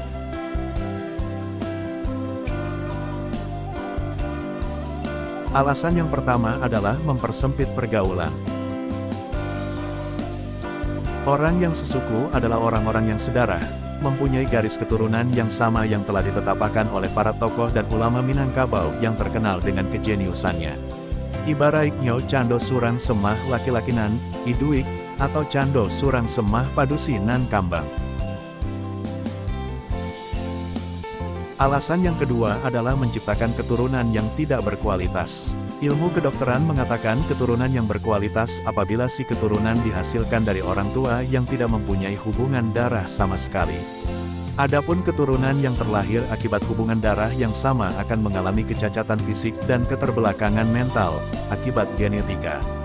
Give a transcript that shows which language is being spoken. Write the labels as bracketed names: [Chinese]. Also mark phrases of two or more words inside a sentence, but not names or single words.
[Indonesian] Alasan yang pertama adalah mempersempit pergaulan. Orang yang sesuku adalah orang-orang yang sedarah, mempunyai garis keturunan yang sama yang telah ditetapkan oleh para tokoh dan ulama Minangkabau yang terkenal dengan kejeniusannya. [Minangkabau] Ibaratnya cando surang semah laki-laki nan, iduik, atau cando surang semah padusi nan kambang. [Indonesian] Alasan yang kedua adalah menciptakan keturunan yang tidak berkualitas. Ilmu kedokteran mengatakan keturunan yang berkualitas apabila si keturunan dihasilkan dari orang tua yang tidak mempunyai hubungan darah sama sekali. Adapun keturunan yang terlahir akibat hubungan darah yang sama akan mengalami kecacatan fisik dan keterbelakangan mental akibat genetika.